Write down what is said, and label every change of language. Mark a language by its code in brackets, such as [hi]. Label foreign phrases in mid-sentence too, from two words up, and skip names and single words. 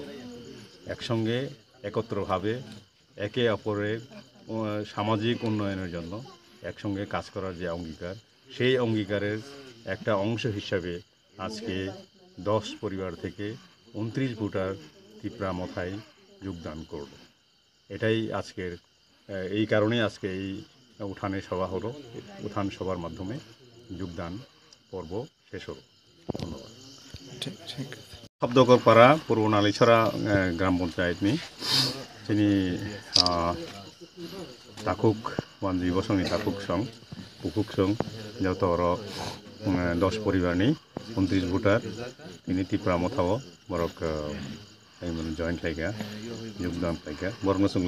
[bn] একসঙ্গে একত্রভাবে একে অপরের সামাজিক উন্নয়নের জন্য একসঙ্গে কাজ করার যে অঙ্গীকার সেই অঙ্গীকারের একটা অংশ হিসাবে আজকে 10 পরিবার থেকে 29 ভোটার টিপ্রামথায় যোগদান করল। এটাই আজকের এই কারণেই আজকে এই উঠানে সভা হলো, উঠান সভার মাধ্যমে যোগদান পর্ব শেষ হলো। ধন্যবাদ। [trp] শব্দকর পাড়া পূর্ব নালিছড়া গ্রাম পঞ্চায়েতनि जोंनि ताकुक वानजि बसंनि ताकुक सं पुकुक सं जतर 10 परिवारनि 29 भोटार ini टिप्रामथाव बरक जयन खायगा योगदान खायगा बरनो जों